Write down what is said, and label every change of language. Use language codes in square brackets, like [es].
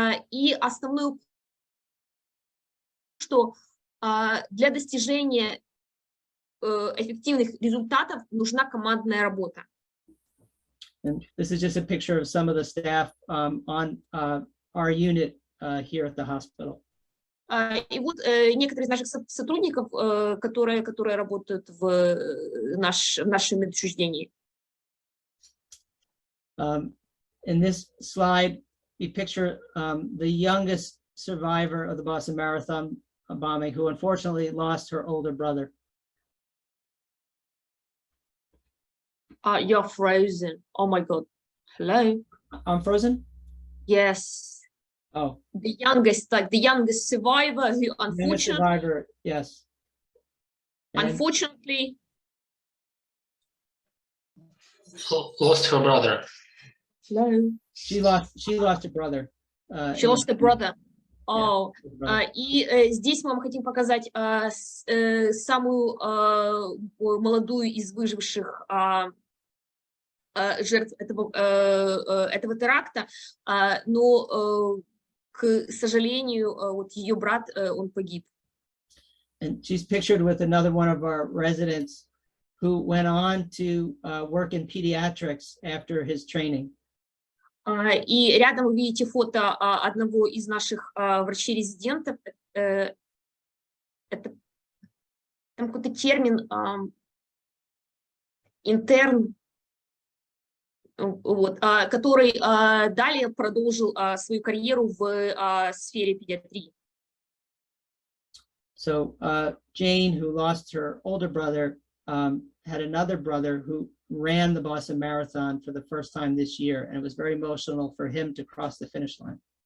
[ru] И основное, что для достижения эффективных результатов нужна командная работа. [en] And this is just a picture of some of the staff on our unit here at the hospital. [ru] И вот некоторые из наших сотрудников, которые работают в нашем медучреждении. [en] In this slide, we picture the youngest survivor of the Boston Marathon bombing, who unfortunately lost her older brother. You're frozen. Oh my God. Hello. I'm frozen? Yes. Oh. The youngest survivor who Youngest survivor, yes. And unfortunately Lost her brother. hello. she lost her brother. She lost a brother. Oh, brother. [ru] и здесь мы вам хотим показать самую молодую из выживших жертв этого теракта, но, к сожалению, вот ее брат, он погиб. [en] And she's pictured with another one of our residents who went on to work in pediatrics after his training. [ru] И рядом вы видите фото одного из наших врачей-резидентов. Это там какой-то термин интерн, вот, который далее продолжил свою карьеру в сфере педиатрии. [en] So Jane, who lost her older brother, had another brother who ran the Boston Marathon for the first time this year, and it was very emotional for him to cross the finish line.